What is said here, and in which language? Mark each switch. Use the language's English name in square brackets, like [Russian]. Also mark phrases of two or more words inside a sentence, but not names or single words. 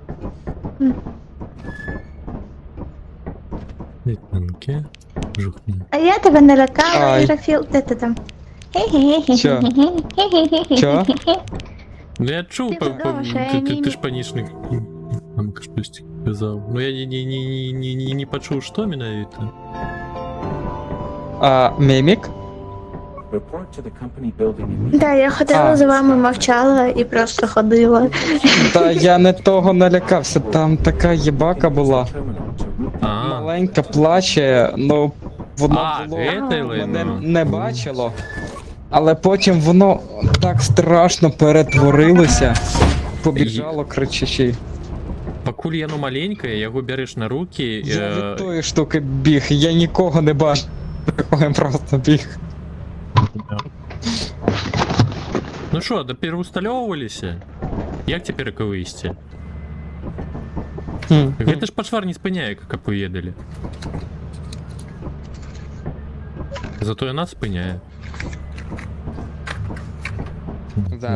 [Ukrainian] Вітанки. Жухні. А я тебе не лякала, Ай. Ірафіл, де ти там? [Russian] Чо? Чо? [Ukrainian] Ну я чув, Ти подумала, що я ти мімік. ж панічник. Там щось казав. Ну я не почув, що менавіта. Мімік? [English] Report to the company building immediately. [Ukrainian] Да, я ходила за вами, мовчала і просто ходила. Та я не того налякався, там така єбака була. [English] Terminal to route. [Ukrainian] Маленька плаче, ну воно було это мене не бачило. Але потім воно так страшно перетворилося, побіжало кричачи. [Belarusian] Покуль яно маленькое, [Ukrainian] його береш на руки. Я від тої штуки біг, я нікого не бачив. Я просто біг. Ну що, допереустальовувалися? Як тепер їх вивести? [Belarusian] Гэта ж пачвар не спыняе, [Russian] как поедали. [Belarusian] Зато і нас спыняе. Зараз.